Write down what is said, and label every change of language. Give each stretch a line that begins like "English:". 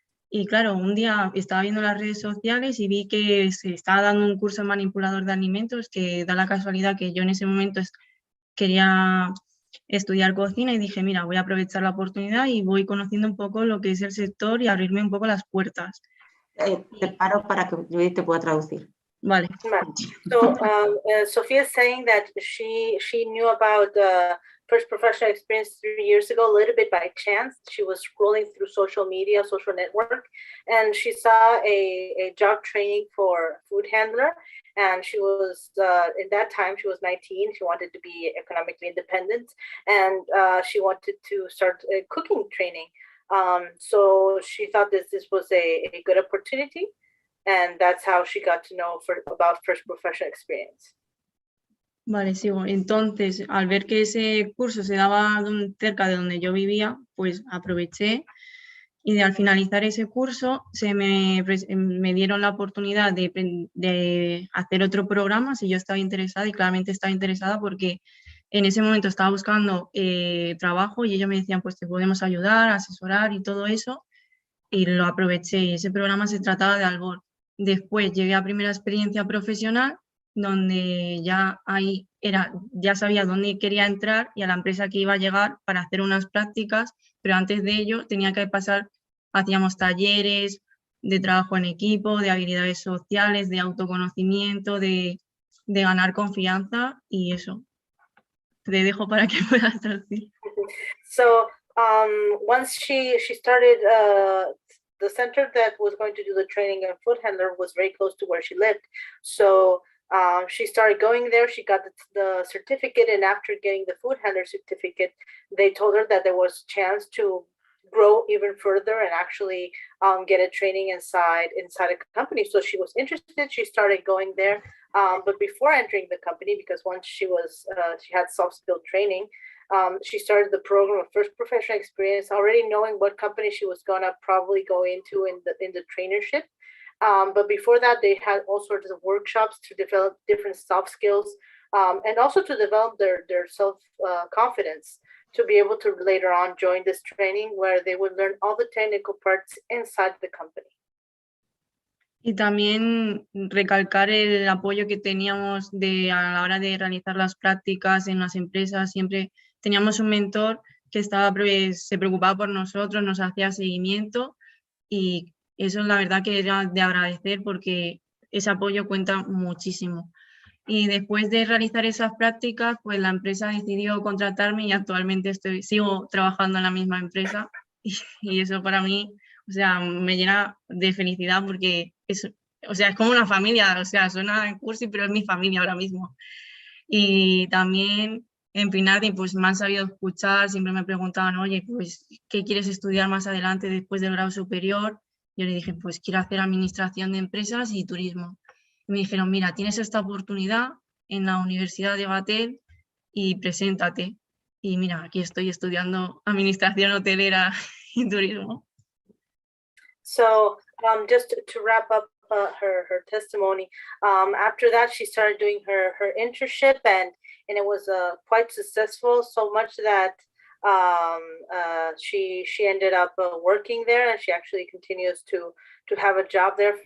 Spanish: Y claro, un día estaba viendo las redes sociales y vi que se estaba dando un curso de manipulador de alimentos, que da la casualidad que yo en ese momento quería estudiar cocina y dije, mira, voy a aprovechar la oportunidad y voy conociendo un poco lo que es el sector y abrirme un poco las puertas. Te paro para que Judith te pueda traducir. Vale.
English: So Sophia is saying that she knew about First Professional Experience 3 years ago, a little bit by chance. She was scrolling through social media, social network, and she saw a job training for food handler. And she was, in that time, she was 19. She wanted to be economically independent, and she wanted to start cooking training. So she thought this was a good opportunity. And that's how she got to know about First Professional Experience.
Spanish: Vale, sigo. Entonces, al ver que ese curso se daba cerca de donde yo vivía, pues aproveché y al finalizar ese curso me dieron la oportunidad de hacer otro programa si yo estaba interesada, y claramente estaba interesada porque en ese momento estaba buscando trabajo y ellos me decían, pues te podemos ayudar, asesorar y todo eso, y lo aproveché. Y ese programa se trataba de Albor. Después llegué a primera experiencia profesional, donde ya ahí ya sabía dónde quería entrar y a la empresa que iba a llegar para hacer unas prácticas, pero antes de ello tenía que pasar, hacíamos talleres de trabajo en equipo, de habilidades sociales, de autoconocimiento, de ganar confianza y eso. Te dejo para que puedas traducir.
English: So once she started the center that was going to do the training of food handler was very close to where she lived. So she started going there. She got the certificate, and after getting the food handler certificate, they told her that there was a chance to grow even further and actually get a training inside a company. So she was interested. She started going there. But before entering the company, because once she had soft skill training, she started the program of first professional experience, already knowing what company she was gonna probably go into in the trainership. But before that, they had all sorts of workshops to develop different soft skills and also to develop their self confidence, to be able to later on join this training where they would learn all the technical parts inside the company.
Spanish: Y también recalcar el apoyo que teníamos a la hora de realizar las prácticas en las empresas. Siempre teníamos un mentor que se preocupaba por nosotros, nos hacía seguimiento, y eso es la verdad que era de agradecer porque ese apoyo cuenta muchísimo. Y después de realizar esas prácticas, pues la empresa decidió contratarme y actualmente sigo trabajando en la misma empresa y eso para mí, o sea, me llena de felicidad porque es como una familia, o sea, suena cursi, pero es mi familia ahora mismo. Y también en Pinardi, pues me han sabido escuchar, siempre me preguntaban, oye, pues, ¿qué quieres estudiar más adelante después del grado superior? Yo le dije, pues quiero hacer administración de empresas y turismo. Y me dijeron, mira, tienes esta oportunidad en la Universidad de Batel y preséntate. Y mira, aquí estoy estudiando administración hotelera y turismo.
English: So just to wrap up her testimony, after that she started doing her internship and it was quite successful, so much that she ended up working there, and she actually continues to have a job there.